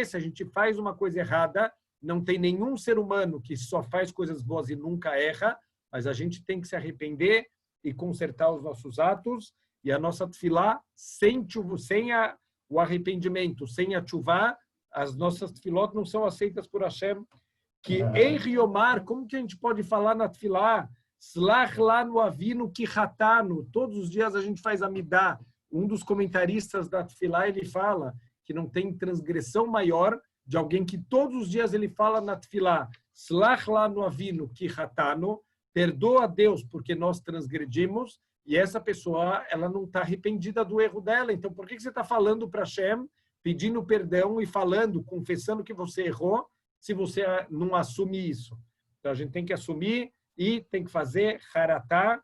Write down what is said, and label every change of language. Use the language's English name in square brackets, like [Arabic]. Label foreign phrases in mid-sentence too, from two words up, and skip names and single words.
[Portuguese] Se a gente faz uma coisa errada, não tem nenhum ser humano que só faz coisas boas e nunca erra, mas a gente tem que se arrepender e consertar os nossos atos. E a nossa tefilá, sem o arrependimento, sem a tchuvá, as nossas tefilot não são aceitas por Hashem. Que em Riomar, como que a gente pode falar na tefilá? [Hebrew] סלח לנו אבינו כי חטאנו. [Portuguese] Todos os dias a gente faz amidá. Um dos comentaristas da tefilá, ele fala que não tem transgressão maior de alguém que todos os dias ele fala na tefilá, [Hebrew] סלח לנו אבינו כי חטאנו, [Portuguese] perdoa a Deus porque nós transgredimos, e essa pessoa ela não está arrependida do erro dela. Então, por que você está falando para Hashem, pedindo perdão e falando, confessando que você errou, se você não assume isso? Então, a gente tem que assumir e tem que fazer haratá.